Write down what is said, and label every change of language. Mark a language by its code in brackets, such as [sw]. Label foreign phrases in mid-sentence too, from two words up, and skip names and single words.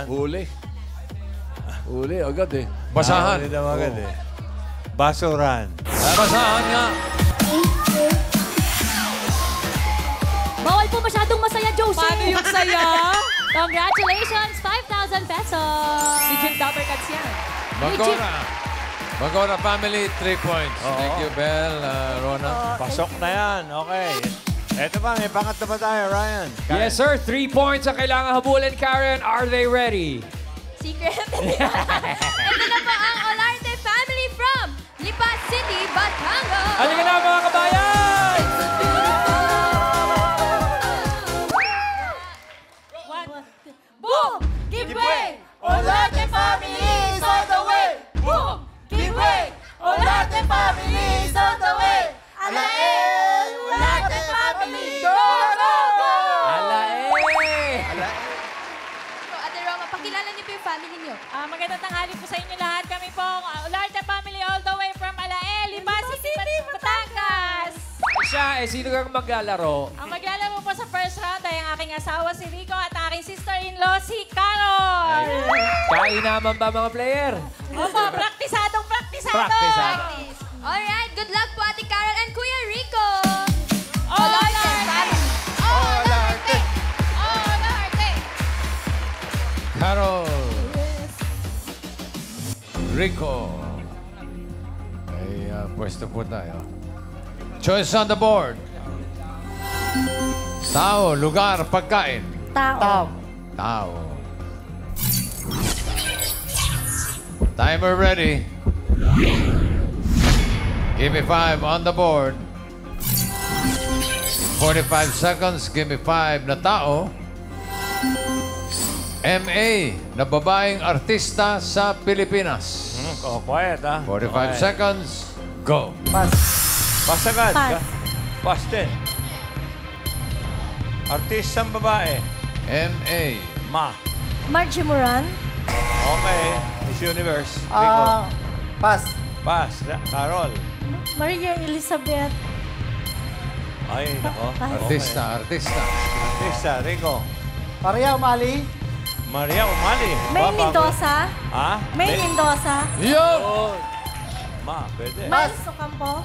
[tl] Huli, agad eh. Basahan. Huli daw agad eh. Basuran. Basahan nga. Bawal po masyadong masaya, Joseph. Paano yung saya? [en] Congratulations, 5,000 pesos. [tl] Legit Dapper Cats yan. [en] Magora family, 3 points. Thank you, Belle, Rona. [tl] Pasok na yan. Okay. Eto pa, may pangatlo pa tayo, Ryan. [en] Yes, sir. 3 points [tl] ang kailangan habulin, Karen. [en] Are they ready? Secret. Ito na po ang Olarte family from Lipa City. [tl] Halika na mga kabayan! [en] Boom! Give way! Olarte family is on the way! Boom! Give way! Olarte family is on the way! Alael! Olarte family! Go, go, go! [tl] Ate Roma, pakilala niyo po yung family niyo. Magandang tanghali po sa inyo lahat. Kami po, [en] Olarte family all the way from Alael, Limas City, Batangas! [tl] Siya, sino kang maglalaro? Ang maglalaro po sa [en] first round [tl] ay ang aking asawa si Rico at aking sister-in-law si Carol. Kainaman ba mga player? Opo, praktisadong praktisado. Praktisado. [en] Alright, good luck po Ate Carol and Kuya Rico. Olarte family! Olarte! Olarte! Carol. Rico. [tl] Ay, pwesto po tayo. [en] Choice on the board. [tl] Tao, lugar, pagkain. Tao. Tao. [en] Timer ready. Give me 5 on the board. 45 seconds. Give me 5 [tl] na tao. MA na babaeng artista sa Pilipinas. [en] Quiet, ha? 45 seconds. Go. [tl] Pass agad. Pass. Pass din. Artistang babae. MA. Ma. Margie Moran. [en] Okay. Miss Universe. Rico. [tl] Pass. Pass. Carol. Maria Elizabeth. Ay, nako. Artista. Artista. Rico. Maria Umali. Maria Umali. May Bago. Mendoza. Ha? May Mendoza. Yo! Oh. Ma, pwede. Miles Ocampo.